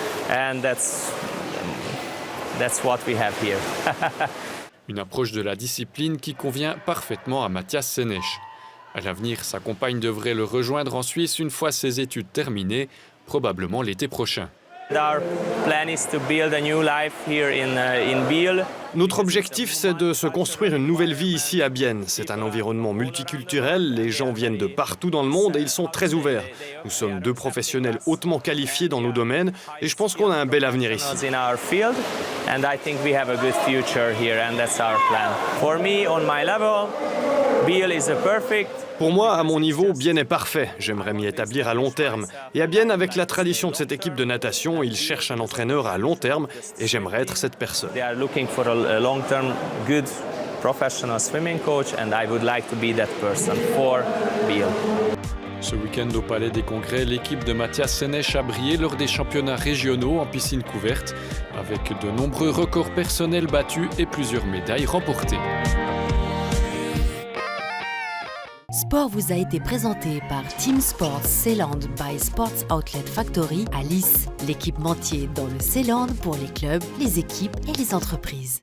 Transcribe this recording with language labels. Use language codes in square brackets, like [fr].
[en] And that's what we have here. [fr] Une approche de la discipline qui convient parfaitement à Matthias Senech. À l'avenir, sa compagne devrait le rejoindre en Suisse une fois ses études terminées, probablement l'été prochain. [en] Our plan is to build a new life here in Biel. [fr] Notre objectif, c'est de se construire une nouvelle vie ici à Bienne. C'est un environnement multiculturel, les gens viennent de partout dans le monde et ils sont très ouverts. Nous sommes deux professionnels hautement qualifiés dans nos domaines et je pense qu'on a un bel avenir ici. [en] In our field, and I think we have a good future here, and that's our plan. For me, on my level, Biel is a perfect. [fr] Pour moi, à mon niveau, Bienne est parfait. J'aimerais m'y établir à long terme. Et à Bienne, avec la tradition de cette équipe de natation, ils cherchent un entraîneur à long terme et j'aimerais être cette personne. [en] They are looking for a long-term, good professional swimming coach, and I would like to be that person for Biel. [fr] Ce week-end au Palais des Congrès, l'équipe de Matthias Senech a brillé lors des championnats régionaux en piscine couverte, avec de nombreux records personnels battus et plusieurs médailles remportées. Sport vous a été présenté par Team Sports Seeland by Sports Outlet Factory à Lys, l'équipementier dans le Seeland pour les clubs, les équipes et les entreprises.